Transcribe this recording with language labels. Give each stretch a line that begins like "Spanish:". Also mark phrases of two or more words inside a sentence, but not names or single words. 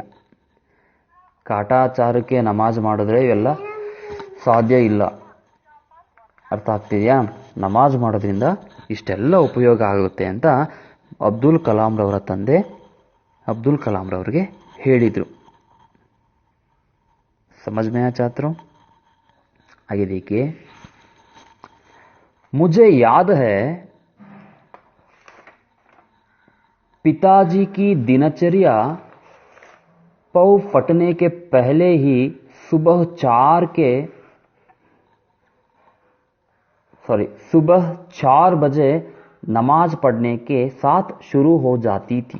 Kannada: ಕಾಟಾಚಾರಕ್ಕೆ ನಮಾಜ್ ಮಾಡಿದ್ರೆ ಇವೆಲ್ಲ ಸಾಧ್ಯ ಇಲ್ಲ. ಅರ್ಥ ಆಗ್ತಿದೆಯಾ? ನಮಾಜ್ ಮಾಡೋದ್ರಿಂದ ಇಷ್ಟೆಲ್ಲ ಉಪಯೋಗ ಆಗುತ್ತೆ ಅಂತ ಅಬ್ದುಲ್ ಕಲಾಂ ರವರ ತಂದೆ ಅಬ್ದುಲ್ ಕಲಾಂ ರವರಿಗೆ ಹೇಳಿದರು.
Hindi: समझ में आया छात्रों? आगे देखिए. मुझे याद है पिताजी की दिनचर्या पौ फटने के पहले ही सुबह 4 बजे नमाज पढ़ने के साथ शुरू हो जाती थी.